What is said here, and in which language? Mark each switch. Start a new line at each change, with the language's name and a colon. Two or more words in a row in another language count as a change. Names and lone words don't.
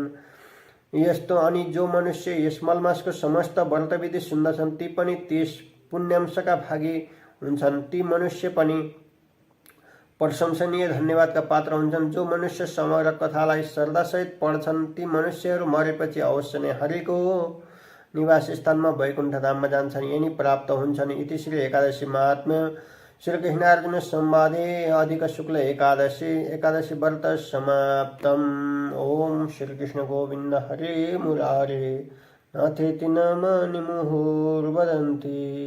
Nepali: यस्तो अनि जो मनुष्य यस मलमासको समस्त व्रतविधि सुन्दछन्, ती पनि त्यस पुण्यांशका भागी हुन्छन्। ती मनुष्य पनि प्रशंसनीय धन्यवादका पात्र हुन्छन्। जो मनुष्य समग्र कथालाई श्रद्धासहित पढ्छन्, ती मनुष्यहरू मरेपछि अवश्य नै हरिको निवास स्थानमा वैकुण्ठ धाममा जान्छन्, यिनी प्राप्त हुन्छन्।
Sanskrit: इति श्री एकादशी महात्म्य श्रीकृष्णार्जुन संवादे अधिक शुक्ल एकादशी व्रत समाप्तम्। ओम श्रीकृष्ण गोविंद हरे मुरारे नाथेति नामानि मुहुर्वदन्ति।